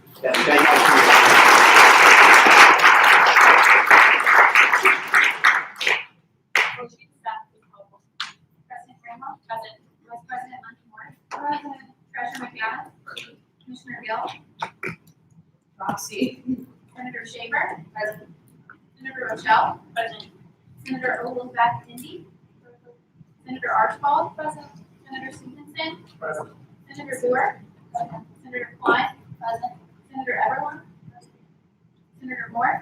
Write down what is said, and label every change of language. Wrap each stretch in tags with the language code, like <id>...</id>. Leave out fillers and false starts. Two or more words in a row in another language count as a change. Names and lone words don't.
<en>Yeah, thank you. Motion to staff is helpful. President Graham, Present. Vice President Monkey, President Treasurer McGann, Commissioner Gill, Roxy. Senator Shaver, President, Senator Rochelle, President, Senator Elizabeth Indy, Senator Archibald, President, Senator Stevenson, Present. Senator Dewar, President, Senator Klein, President, Senator Everlund, President, Senator Moore,</en>